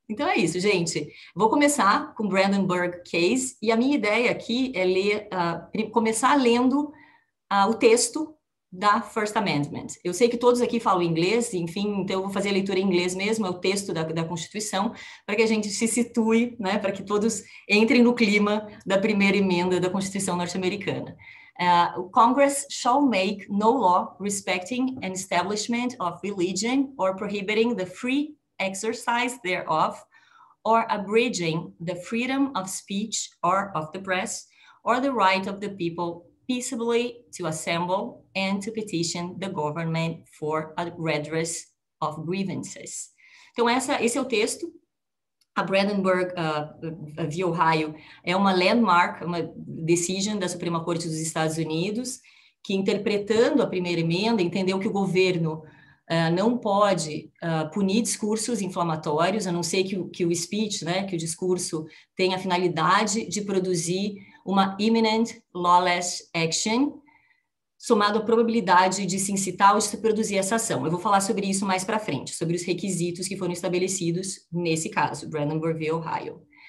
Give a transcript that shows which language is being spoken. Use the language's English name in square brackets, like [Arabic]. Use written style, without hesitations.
[Portuguese] Então é isso, gente. Vou começar com o Brandenburg Case, e a minha ideia aqui é começar lendo o texto da First Amendment. Eu sei que todos aqui falam inglês, enfim, então eu vou fazer a leitura em inglês mesmo, é o texto da Constituição, para que a gente se situe, né, para que todos entrem no clima da primeira emenda da Constituição norte-americana. [English] Congress shall make no law respecting an establishment of religion or prohibiting the free exercise thereof, or abridging the freedom of speech or of the press, or the right of the people peaceably to assemble and to petition the government for a redress of grievances. [Portuguese] Então, esse é o texto. A Brandenburg v. Ohio é uma landmark, uma decision da Suprema Corte dos Estados Unidos, que, interpretando a primeira emenda, entendeu que o governo não pode punir discursos inflamatórios, a não ser que o speech, né, que o discurso tenha a finalidade de produzir uma [English] imminent lawless action, [Portuguese] somado à probabilidade de se incitar ou de se produzir essa ação. Eu vou falar sobre isso mais para frente, sobre os requisitos que foram estabelecidos nesse caso, Brandenburg v. Ohio.